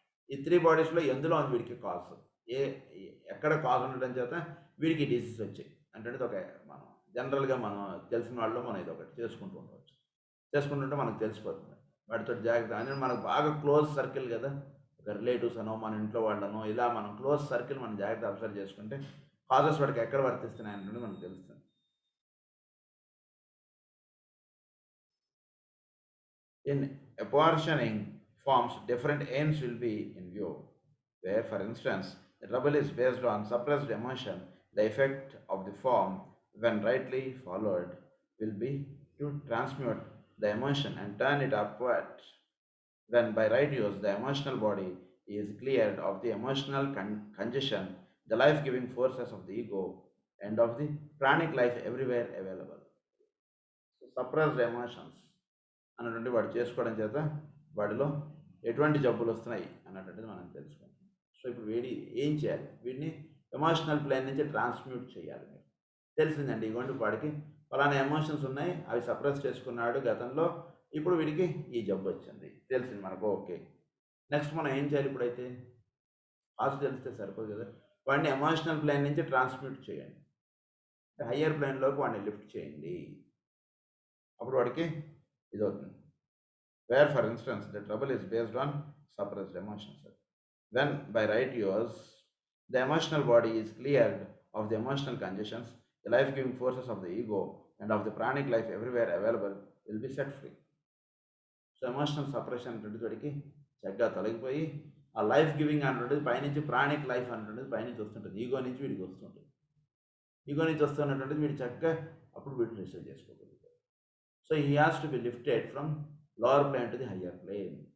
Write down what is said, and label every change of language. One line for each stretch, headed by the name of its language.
Telugu: ఈ 3 బాడీస్లో ఎందులో ఉంది వీడికి కాజ్, ఎక్కడ కాజ్ ఉండడం చేత వీడికి డిసీజ్ వచ్చాయి అంటే ఒక మనం జనరల్గా మనం తెలిసిన వాళ్ళు మనం ఇది ఒకటి చేసుకుంటుంటే మనకు తెలిసిపోతుంది. వాటితో జాగ్రత్త అంటే మనకు బాగా క్లోజ్ సర్కిల్ కదా, ఒక రిలేటివ్స్ అనో మన ఇంట్లో వాళ్ళనో ఇలా మనం క్లోజ్ సర్కిల్ మనం జాగ్రత్త అబ్జర్వ్ చేసుకుంటే కాజెస్ వాడికి ఎక్కడ వర్తిస్తున్నాయి అనేది మనకు తెలుస్తుంది.
English: In apportioning forms, different aims will be in view, where for instance the trouble is based on suppressed emotion. The effect of the form, when rightly followed, will be to transmute the emotion and turn it upward. When by right use the emotional body is cleared of the emotional congestion, the life-giving forces of the ego and of the pranic life everywhere available. So suppressed emotions
Telugu: అన్నటువంటి వాడు చేసుకోవడం చేత వాడిలో ఎటువంటి జబ్బులు వస్తున్నాయి అన్నటువంటిది మనం తెలుసుకుంటాం. సో ఇప్పుడు ఏం చేయాలి, వీడిని ఎమోషనల్ ప్లేన్ నుంచి ట్రాన్స్మ్యూట్ చేయాలి. మీరు తెలిసిందండి ఇగోండి వాడికి ఫలానా ఎమోషన్స్ ఉన్నాయి, అవి సప్రెస్ చేసుకున్నాడు గతంలో, ఇప్పుడు వీడికి ఈ జబ్బు వచ్చింది తెలిసింది మనకు. ఓకే, నెక్స్ట్ మనం ఏం చేయాలి, ఇప్పుడైతే కాజ్ తెలిస్తే సరిపోదు కదా, వాడిని ఎమోషనల్ ప్లేన్ నుంచి ట్రాన్స్మ్యూట్ చేయండి, హయ్యర్ ప్లేన్లోకి వాడిని లిఫ్ట్ చేయండి. అప్పుడు వాడికి ఇది అవుతుంది.
English: Where for instance the trouble is based on suppressed emotions. When by right use the emotional body is cleared of the emotional congestions, the life-giving forces of the ego and of the pranic life everywhere available will be set free.
Telugu: So emotional separation అనేటువంటికి చక్కగా తొలగిపోయి ఆ life giving అనేటువంటిది పైనుంచి pranic life అనేటువంటిది పైనుంచి వస్తుంటుంది, ego నుంచి వీడికి వస్తుంటుంది. ఈగో నుంచి వస్తున్నటువంటిది వీడు చక్కగా అప్పుడు వీటిని రిసీవ్ చేసుకోగలుగుతారు.
English: So he has to be lifted from lower plane to the higher plane.